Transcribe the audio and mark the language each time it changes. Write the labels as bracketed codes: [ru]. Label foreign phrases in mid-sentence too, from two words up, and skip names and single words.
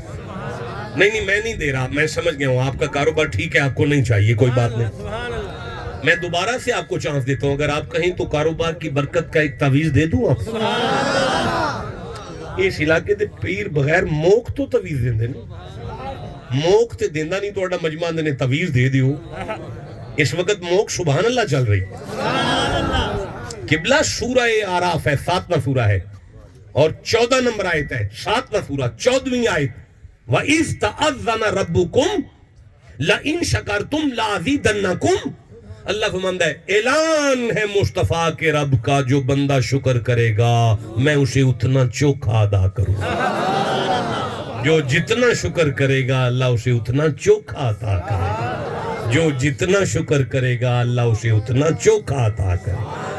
[ur] نہیں میں نہیں دے رہا، میں سمجھ گیا ہوں آپ کا کاروبار ٹھیک ہے، آپ کو نہیں چاہیے، کوئی بات نہیں. [ar] سبحان اللہ. [ur] میں دوبارہ سے آپ کو چانس دیتا ہوں، اگر آپ کہیں تو کاروبار کی برکت کا ایک تعویذ دے دوں آپ کو. [pa] اس علاقے دے پیر بغیر موک تو تعویذ دیندے نا، موک تے دیندا نہیں توڑا مجمع نے تعویذ دے دیو. [ur] اس وقت موک [ar] سبحان اللہ [ur] چل رہی. قبلہ سورہ آراف ہے، 7واں سورہ ہے اور 14 نمبر آیت ہے. 7واں سورہ 14ویں آیت. [ar] وَإِذْ تَأَذَّنَ رَبُّكُمْ لَإِن شَكَرْتُمْ لَأَزِيدَنَّكُمْ. [ur] اللہ فرماتا ہے اعلان ہے مصطفیٰ کے رب کا، جو بندہ شکر کرے گا میں اسے اتنا چوکھا ادا کروں گا. جو جتنا شکر کرے گا اللہ اسے اتنا چوکھا عطا کرے گا. جو جتنا شکر کرے گا اللہ اسے اتنا چوکھا عطا کرے گا.